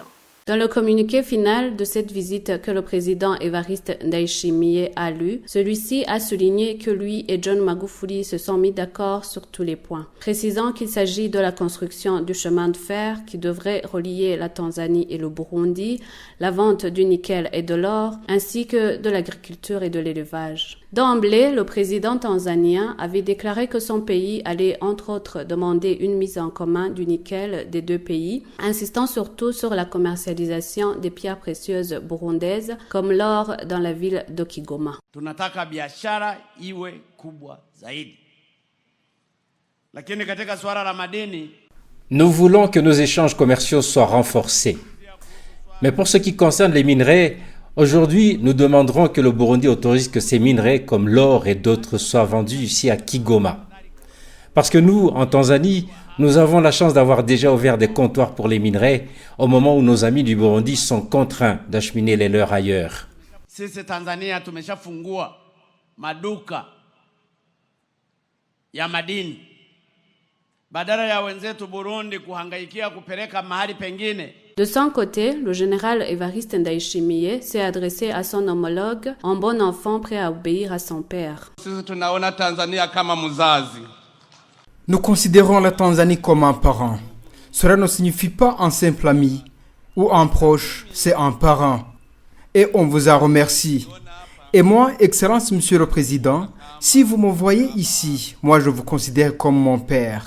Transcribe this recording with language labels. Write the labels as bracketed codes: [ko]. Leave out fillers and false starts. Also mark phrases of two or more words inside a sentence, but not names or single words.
[fr] Dans le communiqué final de cette visite que le président Evariste Ndayishimiye a lu, celui-ci a souligné que lui et John Magufuli se sont mis d'accord sur tous les points, précisant qu'il s'agit de la construction du chemin de fer qui devrait relier la Tanzanie et le Burundi, la vente du nickel et de l'or, ainsi que de l'agriculture et de l'élevage. D'emblée, le président tanzanien avait déclaré que son pays allait entre autres demander une mise en commun du nickel des deux pays, insistant surtout sur la commercialisation des pierres précieuses burundaises comme l'or dans la ville de Kigoma. [sw] Tunataka biashara iwe kubwa zaidi. Lakini katika swala la madini, [fr] nous voulons que nos échanges commerciaux soient renforcés. Mais pour ce qui concerne les minerais, aujourd'hui, nous demanderons que le Burundi autorise que ces minerais comme l'or et d'autres soient vendus ici à Kigoma. Parce que nous, en Tanzanie, nous avons la chance d'avoir déjà ouvert des comptoirs pour les minerais au moment où nos amis du Burundi sont contraints d'acheminer les leurs ailleurs. [sw] Sisi Tanzania tumeshafungua maduka ya madini. Badala ya wenzetu Burundi kuhangaikia kupeleka mahali pengine. [fr] De son côté, le général Evariste Ndayishimiye s'est adressé à son homologue en bon enfant prêt à obéir à son père. [sw] Sisi tunaona Tanzania kama mzazi. [fr] Nous considérons la Tanzanie comme un parent. Cela ne signifie pas un simple ami ou un proche, c'est un parent. Et on vous en remercie. Et moi, Excellence Monsieur le Président, si vous me voyez ici, moi je vous considère comme mon père.